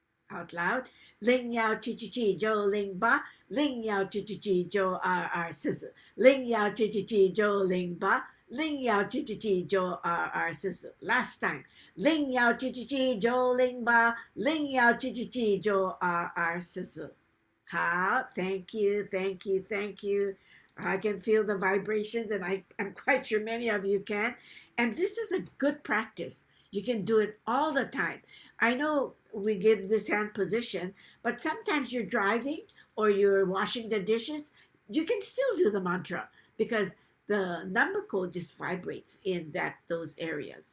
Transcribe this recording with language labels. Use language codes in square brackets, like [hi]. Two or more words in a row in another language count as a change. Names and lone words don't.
[en] Out loud. Ling yao chi chi chi jo ling ba. Ling yao chi chi chi jo r sister. Ling yao chi chi chi jo ling ba. Ling yao chi chi chi jo r sister. Last time. Ling yao chi chi chi jo ling ba. Ling yao chi chi chi jo r sister. How? Thank you, thank you, thank you. I can feel the vibrations, and I'm quite sure many of you can. And this is a good practice. You can do it all the time. I know we give this hand position, but sometimes you're driving or you're washing the dishes, you can still do the mantra because the number code just vibrates in those areas.